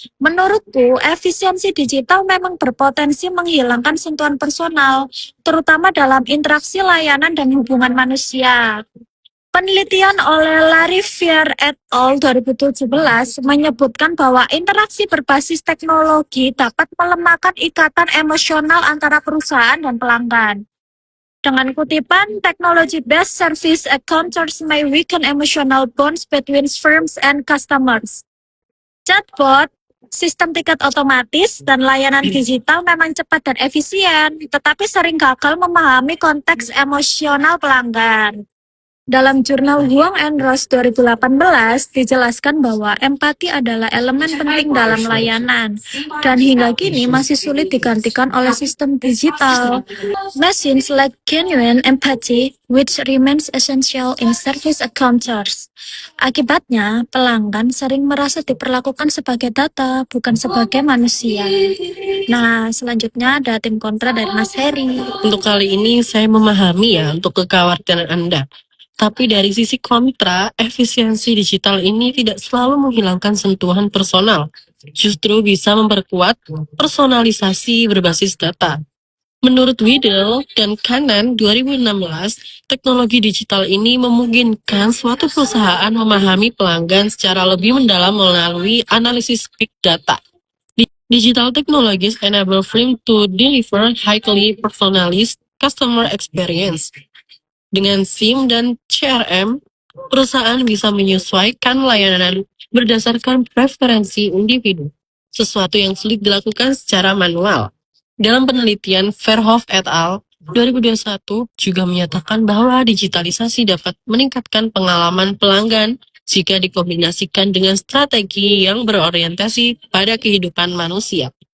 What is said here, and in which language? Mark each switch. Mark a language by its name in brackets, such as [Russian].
[Indonesian] Menurutku, efisiensi digital memang berpotensi menghilangkan sentuhan personal, terutama dalam interaksi layanan dan hubungan manusia. Penelitian oleh Larry Fier et al. 2017 menyebutkan bahwa interaksi berbasis teknologi dapat melemahkan ikatan emosional antara perusahaan dan pelanggan. Dengan kutipan, [English] technology-based service encounters may weaken emotional bonds between firms and customers. [Indonesian] Chatbot, sistem tiket otomatis, dan layanan digital memang cepat dan efisien, tetapi sering gagal memahami konteks emosional pelanggan. Dalam jurnal Huang and Ross 2018 dijelaskan bahwa empati adalah elemen penting dalam layanan dan hingga kini masih sulit digantikan oleh sistem digital. [English] Machines lack genuine empathy which remains essential in service encounters. [Indonesian] Akibatnya, pelanggan sering merasa diperlakukan sebagai data, bukan sebagai manusia. Nah, selanjutnya ada tim kontra dari Mas Heri. untuk kali ini saya memahami ya untuk kekhawatiran Anda. Tapi dari sisi kontra, efisiensi digital ini tidak selalu menghilangkan sentuhan personal. Justru bisa memperkuat personalisasi berbasis data. Menurut Widel dan Kanan 2016, teknologi digital ini memungkinkan suatu perusahaan memahami pelanggan secara lebih mendalam melalui analisis big data. [English] Digital technologies enable firms to deliver highly personalized customer experience. [Indonesian] Dengan SIM dan CRM, perusahaan bisa menyesuaikan layanan berdasarkan preferensi individu, sesuatu yang sulit dilakukan secara manual. Dalam penelitian Verhoeven et al. 2021 juga menyatakan bahwa digitalisasi dapat meningkatkan pengalaman pelanggan jika dikombinasikan dengan strategi yang berorientasi pada kehidupan manusia.